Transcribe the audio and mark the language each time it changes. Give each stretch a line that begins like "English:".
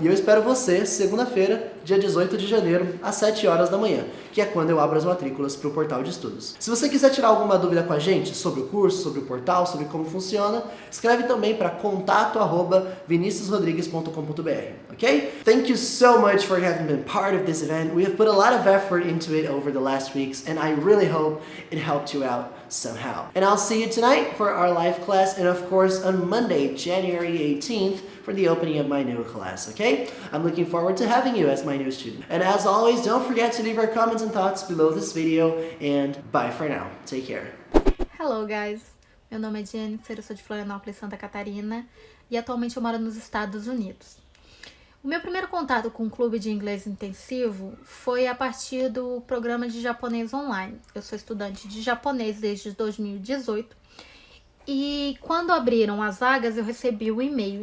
Portuguese: E eu espero você segunda-feira, dia 18 de janeiro, às 7 horas da manhã, que é quando eu abro as matrículas para o portal de estudos. Se você quiser tirar alguma dúvida com a gente sobre o curso, sobre o portal, sobre como funciona, escreve também para contato@viniciusrodrigues.com.br, ok?
English: Thank you so much for having been part of this event. We have put a lot of effort into it over the last weeks, and I really hope it helped you out somehow. And I'll see you tonight for our live class, and of course on Monday, January 18th, for the opening of my new class, okay? I'm looking forward to having you as my new student. And as always, don't forget to leave your comments and thoughts below this video, and bye for now. Take care. Hello, guys.
Portuguese: Meu nome é Jennifer, eu sou de Florianópolis, Santa Catarina, e atualmente eu moro nos Estados Unidos. O meu primeiro contato com o clube de inglês intensivo foi a partir do programa de japonês online. Eu sou estudante de japonês desde 2018 e quando abriram as vagas eu recebi o e-mail.